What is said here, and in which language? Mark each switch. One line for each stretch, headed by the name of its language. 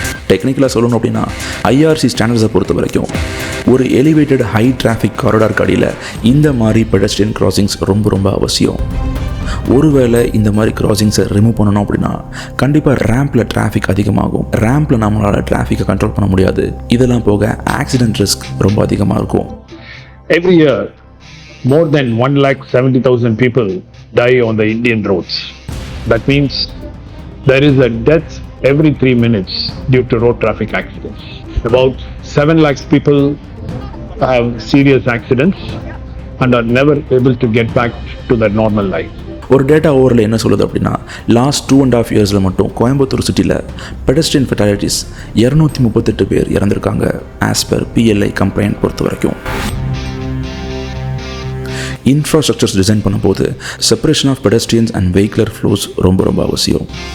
Tamil: டெக்னிக்கலாக சொல்லணும் அப்படின்னா IRC ஸ்டாண்டர்ட்ஸை பொறுத்த வரைக்கும் ஒரு எலிவேட்டட் ஹை டிராஃபிக் காரிடார் அடியில் இந்த மாதிரி பெடஸ்ட்ரியன் கிராசிங்ஸ் ரொம்ப அவசியம். ஒருவேளை இந்த மாதிரி கிராசிங்ஸை ரிமூவ் பண்ணணும் அப்படின்னா கண்டிப்பாக ரேம்பில் டிராஃபிக் அதிகமாகும். ரேம்பில் நம்மளால் டிராஃபிக்கை கண்ட்ரோல் பண்ண முடியாது. இதெல்லாம் போக ஆக்சிடென்ட் ரிஸ்க் ரொம்ப அதிகமாக இருக்கும்.
English: Every year, more than 1,70,000 people die on the Indian roads. That means there is a death every 3 minutes due to road traffic accidents. About 7 lakhs people have serious accidents and are never able to get back to their normal life.
Tamil: ஒரு data ஓவரில் என்ன சொல்லுது அப்படின்னா last 2.5 இயர்ஸில் மட்டும் கோயம்புத்தூர் சிட்டியில் pedestrian fatalities 238 பேர் இறந்துருக்காங்க ஆஸ் பர் PLI கம்ப்ளைண்ட் பொறுத்த வரைக்கும். இன்ஃப்ராஸ்ட்ரக்சர்ஸ் டிசைன் பண்ணும்போது separation of pedestrians and vehicular flows ரொம்ப அவசியம்.